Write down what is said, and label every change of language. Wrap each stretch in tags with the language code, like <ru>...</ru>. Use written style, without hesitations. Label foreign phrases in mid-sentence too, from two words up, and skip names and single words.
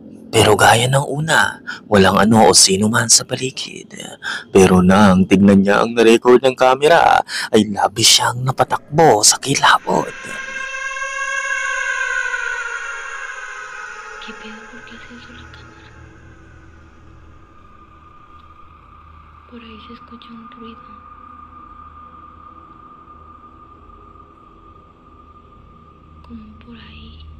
<tl>Pero gaya ng una, walang ano o sino man sa paligid. Pero nang tignan niya ang record ng kamera, ay labis siyang napatakbo sa kilabot.</tl> <es>¿Qué pedo? ¿Por qué hace eso la cámara? Por ahí se escucha un ruido. Como por ahí.</es>